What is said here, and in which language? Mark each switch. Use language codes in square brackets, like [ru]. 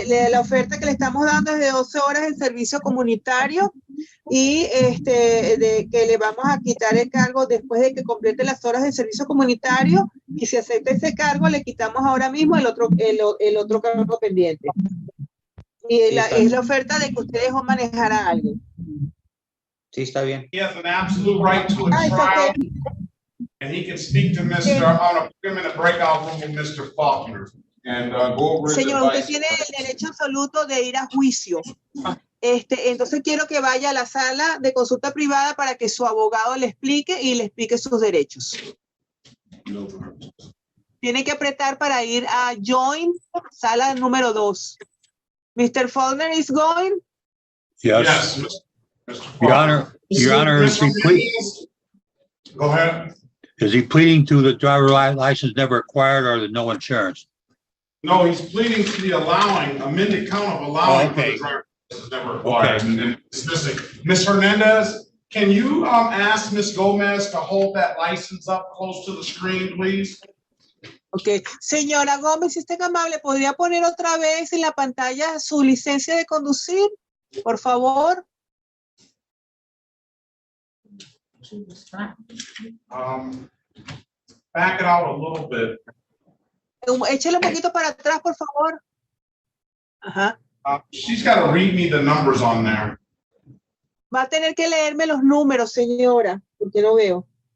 [es] La oferta que le estamos dando es de 12 horas en servicio comunitario y de que le vamos a quitar el cargo después de que complete las horas de servicio comunitario, y si acepta ese cargo le quitamos ahora mismo el otro cargo pendiente. Y es la oferta de que usted dejó manejar a alguien. Sí, está bien. [en] He has an absolute right to a trial, and he can speak to Mr. I'm going to put him in a breakout room with Mr. Faulkner and go over his [es] Señor, usted [en] advice. [es] tiene el derecho absoluto de ir a juicio. Entonces quiero que vaya a la sala de consulta privada para que su abogado le explique sus derechos. Tiene que apretar para ir a join, sala número 2. Mr. [en] Faulkner is going? Yes. Mr. Your Honor, is he Go ahead. is he pleading to the driver license never acquired or the no insurance? No, he's pleading to the amended count of allowing for Okay. the driver's license never acquired and dismissing. Ms. Hernandez, can you ask Ms. Gomez to hold that license up close to the screen, please? Ok. [es] Señora Gómez, si usted es amable, ¿podría poner otra vez en la pantalla su licencia de conducir? Por favor. [en] Back it out a little bit. [es] Échale un poquito para atrás, por favor. Ajá. [en] She's got to read me the numbers on there. [es] Va a tener que leerme los números, señora, porque no veo.